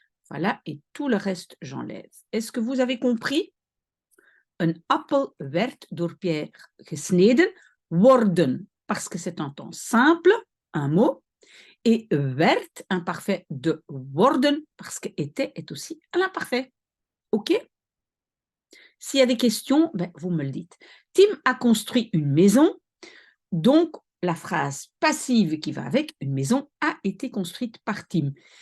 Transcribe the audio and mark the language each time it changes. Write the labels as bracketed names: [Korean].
[French] Voilà, et tout le reste, j'enlève. Est-ce que vous avez compris? [Dutch] Een appel werd door Pierre gesneden. [French] Worden, parce que c'est un temps simple, un mot. Et werd, imparfait de worden, parce que était est aussi à l'imparfait. OK? S'il y a des questions, vous me le dites. Tim a construit une maison, donc la phrase passive qui va avec, une maison a été construite par Tim.